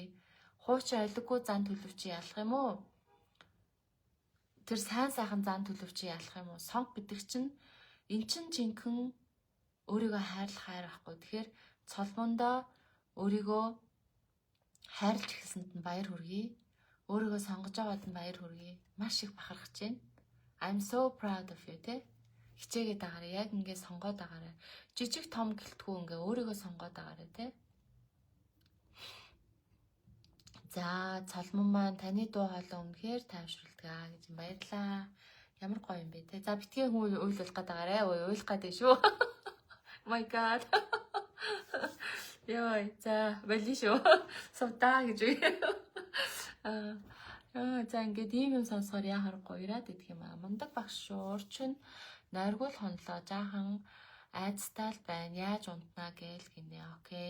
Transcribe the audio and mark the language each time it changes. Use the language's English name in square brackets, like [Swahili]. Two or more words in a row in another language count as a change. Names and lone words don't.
[Mongolian] Хуучин олиггүй зан төлөвчий ялах юм уу? Тэр сайн сайхан зан төлөвчий ялах юм уу? Сонг гэдэг чинь эн чин жинхэнэ өөрийгөө хайрлах хайр байхгүй. Тэгэхээр цолмондоо өөрийгөө хайрлж эхэлсэнд нь баяр хүргэе. Өөрийгөө сонгож байгаад нь баяр хүргэе. Маш их бахархаж байна. [English] I'm so proud of you те. [Mongolian] Хичээгээд байгаарай. Яг ингэ сонгоод байгаарай. Жижиг том гэлтгүй ингээ өөрийгөө сонгоод байгаарай те. За цолмон маань таны дуу хоолой үнэхээр тайвшруулдаг гэж баярлаа. Ямар гоё юм бэ те. За битгий хүн уйлуулах гээд байгаарай. Уйлах гээд шүү. [English] My god. [Mongolian] Яа, за болий шүү. Сувдаа гэж үе. За ингээд ийм юм сонсохоор яа харахгүй ираад идэх юм аа. Мундаг багш шүү. Урчин нойргуул хонлоо жаахан айцтай л байна. Яаж унтнаа гээл гинэ. Окей.